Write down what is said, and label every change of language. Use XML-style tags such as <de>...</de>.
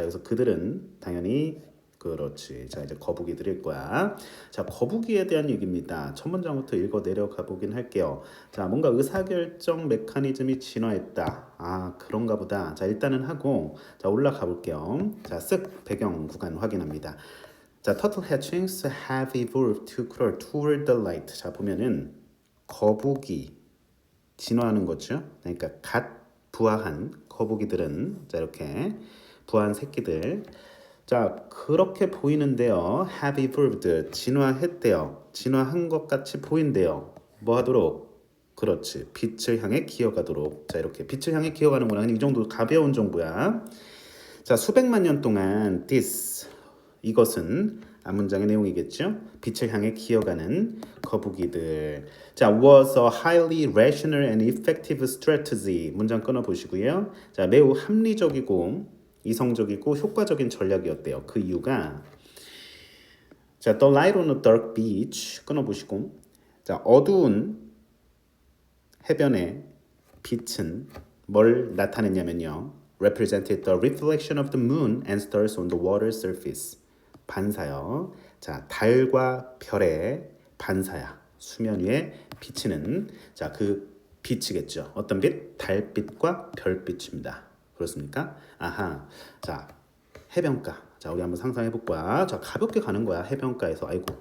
<ko>자 여기서 그들은 당연히 그렇지. 자 이제 거북이들일 거야. 자 거북이에 대한 얘기입니다. 첫 문장부터 읽어 내려가 보긴 할게요. 자 뭔가 의사결정 메커니즘이 진화했다. 아 그런가 보다. 자 일단은 하고 자 올라가 볼게요. 자 쓱 배경 구간 확인합니다.</ko> <en>자 turtle hatchlings have evolved to crawl toward the light.</en> <ko>자 보면은 거북이 진화하는 거죠. 그러니까 갓 부화한 거북이들은 자 이렇게 부화한 새끼들 자 그렇게 보이는데요.</ko> <en>have evolved</en> <ko>진화했대요. 진화한 것 같이 보인대요. 뭐 하도록? 그렇지. 빛을 향해 기어가도록. 자 이렇게 빛을 향해 기어가는 거는 이 정도 가벼운 정보야. 자 수백만 년 동안 this 이것은 앞문장의 내용이겠죠. 빛을 향해 기어가는 거북이들.</ko> <en>자 was a highly rational and effective strategy.</en> <ko>문장 끊어 보시고요. 자 매우 합리적이고 이성적이고 효과적인 전략이었대요. 그 이유가 자</ko> <en>the light on a dark beach</en> <ko>끊어 보시고 자 어두운 해변의 빛은 뭘 나타냈냐면요.</ko> <en>represented the reflection of the moon and stars on the water surface.</en> <ko>반사요. 자, 달과 별의 반사야. 수면 위에 비치는 자, 그 빛이겠죠. 어떤 빛? 달빛과 별빛입니다. 그렇습니까? 아하. 자, 해변가. 자, 우리 한번 상상해 볼 거야. 자, 가볍게 가는 거야. 해변가에서. 아이고.</ko>